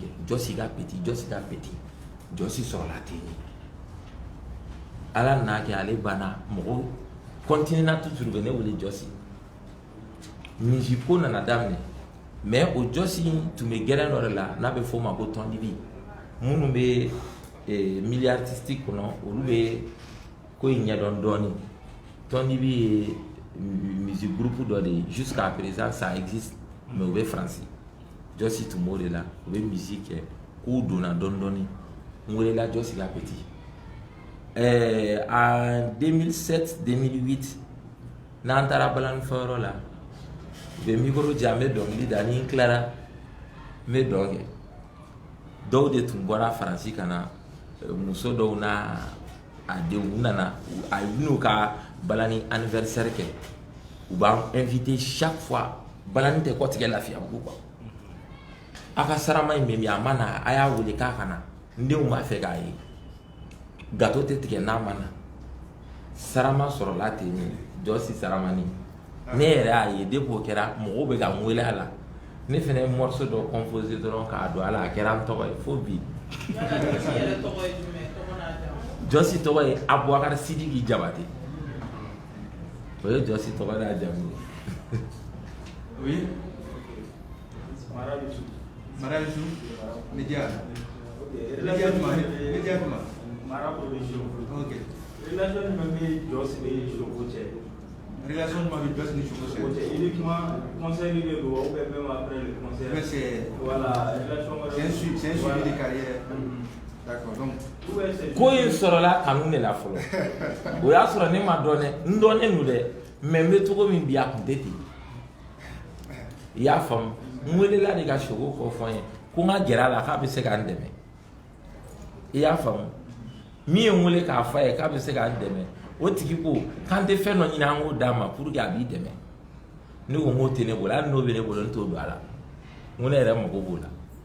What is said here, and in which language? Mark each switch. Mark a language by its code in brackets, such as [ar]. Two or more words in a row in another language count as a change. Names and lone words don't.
[bm] kɛ Jɔsi ka petit Jɔsi sɔrɔla ten de Ala n'a kɛ ale banna mɔgɔw [fr] continue toujours [bm] bɛ ne wele Jɔsi musique ko nana daminɛ mais o Jɔsi tun bɛ gɛrɛn dɔ de la n'a bɛ fɔ o ma ko tɔndibi minnu bɛ [fr] milieu artistique [bm] kɔnɔ olu bɛ ko in ɲɛdɔn dɔɔni tɔndibi ye [fr] musique groupe [bm] dɔ de ye [fr] jusqu'à présent ça existe mais [bm] u bɛ Faransi Jɔsi tun b'o de la u bɛ musique kɛ k'u donna dɔɔni dɔɔni n welela Jɔsi ka petit en 2007-2008 n'an taara balani-fɔyɔrɔ la u bɛ micro di yan n bɛ dɔnkili da ni n tilara n bɛ dɔn kɛ dɔw de tun bɔra Faransi ka na muso dɔw n'a a denw u nana a n'u ka balani anniversaire kɛ u b'an [fr] invité chaque fois [bm] balani tɛ kɔtigɛ Lafiyabugu quoi a ka sarama in bɛ min a ma na a y'a wele k'a ka na n denw b'a fɛ k'a ye gâteau tɛ tigɛ n'a ma na sarama sɔrɔla ten de Jɔsi Saramani ne yɛrɛ y'a ye depuis o kɛra mɔgɔw bɛ ka n wele a la ne fɛnɛ ye morceau dɔ composé dɔrɔn k'a don a la a kɛra n tɔgɔ ye fo bi Jɔsi tɔgɔ ye Abubakar Sidiki Jabate o ye Jɔsi tɔgɔ n'a jamu ye. [fr] Oui. Marajou. Média. Média comment? Mara production. Ok. Relation avec Jɔsi ni Choco cɛ. Relation avec Jɔsi ni Choco cɛ. Uniquement conseil de do ou même après le concert. Mais c'est voilà, relation c'est un suivi de carrière. D'accord. Donc [bm] ko in sɔrɔla kanu de la fɔlɔ o y'a sɔrɔ ne ma dɔn dɛ n dɔnnen don dɛ mais n bɛ cogo min bi a kun tɛ ten i y'a faamu n welela de ka Choco kɔ fɔ n ye ko n ka gɛrɛ a la k'a bɛ se ka n dɛmɛ i y'a faamu min ye n wele k'a fɔ a ye k'a bɛ se ka n dɛmɛ o tigi ko k'an tɛ fɛn dɔ ɲini an k'o d'a ma [fr] pour que [bm] a b'i dɛmɛ ne ko n k'o tɛ ne bolo hali n'o bɛ ne bolo n t'o don a la n ko ne yɛrɛ mago b'o la